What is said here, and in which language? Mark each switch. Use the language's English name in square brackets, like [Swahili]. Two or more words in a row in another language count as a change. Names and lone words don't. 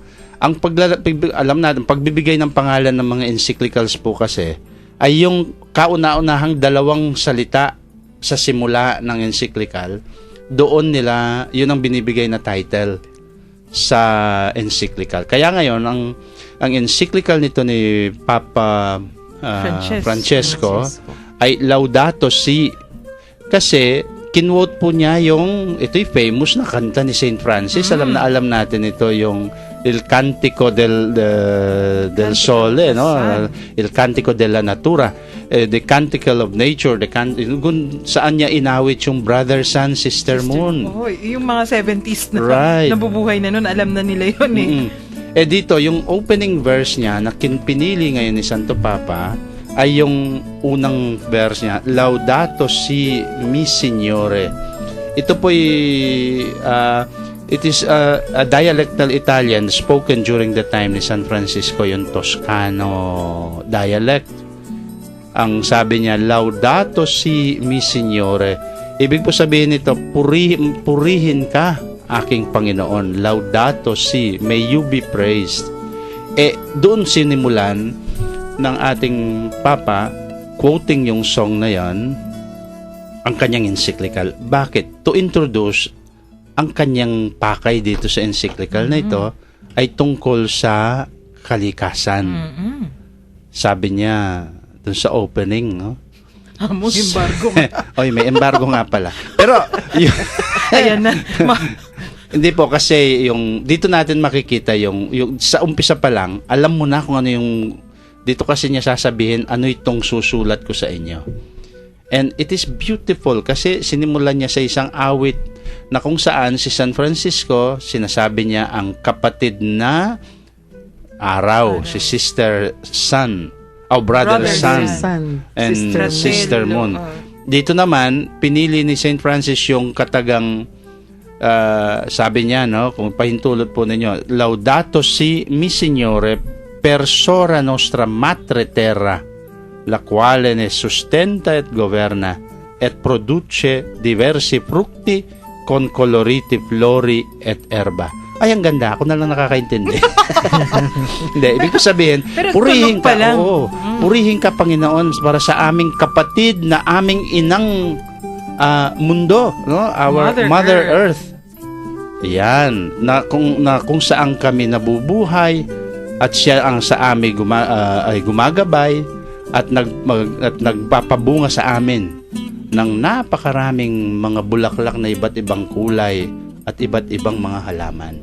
[Filipino] Ang alam natin, pagbibigay ng pangalan ng mga encyclicals po kasi ay yung kauna-unahang dalawang salita sa simula ng encyclical, doon nila, yun ang binibigay na title sa encyclical. Kaya ngayon, ang encyclical nito ni Papa Francesco ay Laudato Si. Kasi, kinwote po niya yung, ito'y famous na kanta ni Saint Francis. Alam na alam natin ito, yung Il Cantico del Sole, no? [Italian] Il Cantico della Natura, [English] the Canticle of Nature, [Filipino] kung saan niya inawit yung Brother Sun, Sister Moon. Oh, yung mga 70s na [English] Right. [Filipino] nabubuhay na nun, alam na nila yun eh. Dito, yung opening verse niya na pinili ngayon ni Santo Papa ay yung unang verse niya, [Italian] Laudato Si Mi Signore. [Filipino] Ito po'y [English] it is a dialectal Italian spoken during the time [Filipino] ni San Francisco, yung [English] Toscano dialect. [Filipino] Ang sabi niya, [Italian] Laudato Si Mi Signore. [Filipino] Ibig po sabihin nito, purihin ka, aking Panginoon. [Italian] Laudato Si, [English] may you be praised. [Filipino] Doon sinimulan ng ating Papa, quoting yung song na yan, ang kanyang encyclical. Bakit? [English] To introduce [Filipino] ang kanyang pakay dito sa encyclical na ito ay tungkol sa kalikasan. Sabi niya dun sa opening, no? Among embargo. Oy, may embargo nga pala. Pero Ayan na. hindi po kasi yung dito natin makikita yung sa umpisa pa lang, alam mo na kung ano yung dito kasi niya sasabihin ano itong susulat ko sa inyo. [English] And it is beautiful [Filipino] kasi sinimulan niya sa isang awit na kung saan si San Francisco, sinasabi niya ang kapatid na araw, si [English] Sister Sun, Brother Sun, and Sister Moon. [Filipino] Dito naman, pinili ni St. Francis yung katagang, sabi niya, no, kung pahintulot po ninyo, [Italian] Laudato Si Mi Signore per sora nostra matre terra, la quale ne sustenta et governa et produce diversi frutti con coloriti flori et erba. [Filipino] Ay, ang ganda. Ako na lang nakakaintindi. Hindi, ibig ko sabihin, Pero purihin tunog pa ka. lang. Purihin ka, Panginoon, para sa aming kapatid na aming inang mundo, no? [English] Our Mother Earth. [Filipino] Yan, na kung saan kami nabubuhay at siya ang sa amin ay gumagabay at nagpapabunga sa amin ng napakaraming mga bulaklak na iba't ibang kulay at iba't ibang mga halaman.